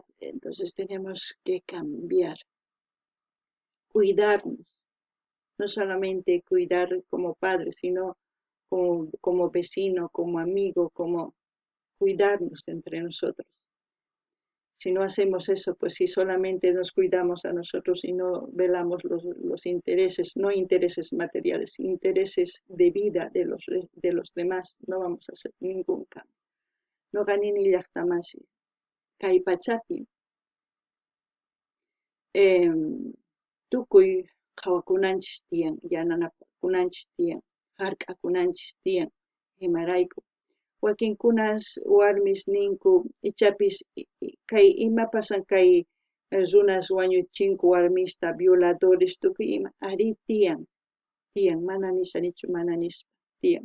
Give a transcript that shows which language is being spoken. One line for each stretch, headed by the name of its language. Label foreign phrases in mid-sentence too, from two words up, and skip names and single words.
Spanish: Entonces tenemos que cambiar, cuidarnos, no solamente cuidar como padre, sino como vecino, como amigo, como cuidarnos entre nosotros. Si no hacemos eso, pues si solamente nos cuidamos a nosotros y no velamos los intereses, no intereses materiales, intereses de vida de los demás, no vamos a hacer ningún cambio.
Quechua: No gané ni llaqtamasi. Kay pachapi, tukuy qhawakunanchis tiyan, yananakunanchis tiyan, hark'akunanchis tiyan, imarayku. Wakinkunas warmis ninku ichapis kay ima pasan kay runas wañuchinku warmista violadores tukuy ima ari tiyan mana nishanichu mana nispa tiyan.